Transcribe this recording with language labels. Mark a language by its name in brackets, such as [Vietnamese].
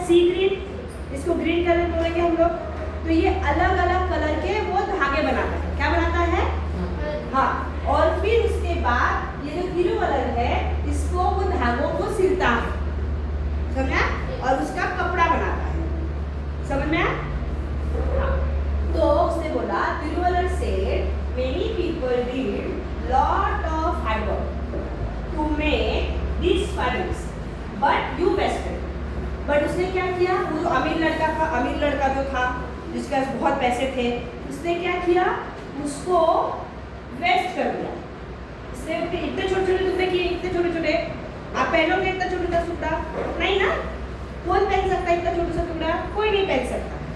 [Hindi] सी green, इसको green colour बोलेंगे हम लोग। तो ये अलग अलग कलर के वो धागे बनाता है, क्या बनाता है? हाँ, और फिर उसके बाद ये जो ब्लू कलर है, इसको वो धागों को सिलता है, समझा? और उसका कपड़ा बनाता है, समझ में? हाँ, तो उसने बोला [English] Thiruvalluvar said many people did lot of hard work to make these fabrics but you wasted। [Hindi] But उसने क्या किया? वो जो अमीर लड़का जो था, जिसके पास बहुत पैसे थे, उसने क्या किया? उसको वेस्ट कर दिया। इसने इतने छोटे टुकड़े किए, इतने छोटे, आप पहनोगे इतना छोटा टुकड़ा? नहीं ना, कौन पहन सकता है इतना छोटा सा टुकड़ा? कोई नहीं पहन सकता।